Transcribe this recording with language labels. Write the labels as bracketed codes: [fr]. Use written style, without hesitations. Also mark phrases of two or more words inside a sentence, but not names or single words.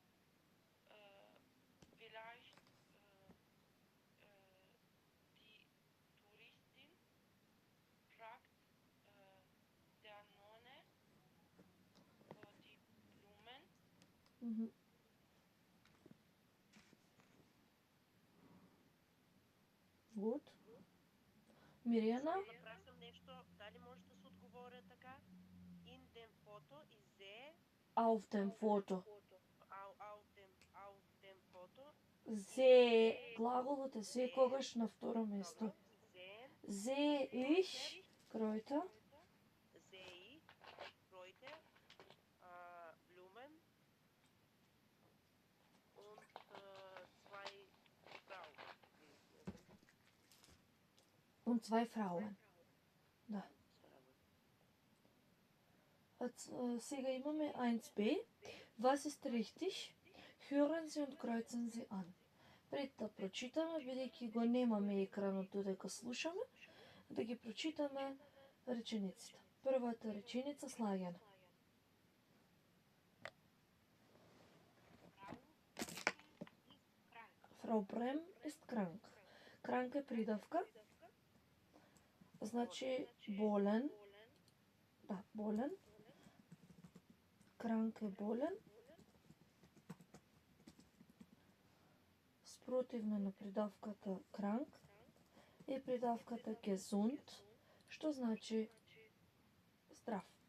[de] Vielleicht die Touristin fragt der Nonne die Blumen. Mhm. Gut. Mirjana? [mk] Да прашам нешто, дали може да се одговоря така? [de] In dem Foto is sehr Auf dem Foto. auf dem Foto [mk] Зе, глаголот е секогаш на второ место. [de] sehen Зе ich Kräuter, sehe ich Kräuter, Blumen und zwei Frauen. und zwei Frauen. [mk] Да. Сега имаме 1b. [de] Was ist richtig? Hören Sie und kreuzen Sie an. [mk] Пред да прочитаме, бидејќи го немаме екранот додека слушаме, да ги прочитаме речениците. Првата реченица Слагена. [de] Frau Brem ist Frau Brem ist krank. [mk] krank. Krank е придавка. Значи болен. Да, болен. Krank е болен. Спротивно на придавката krank е придавката gesund, што значи здрав.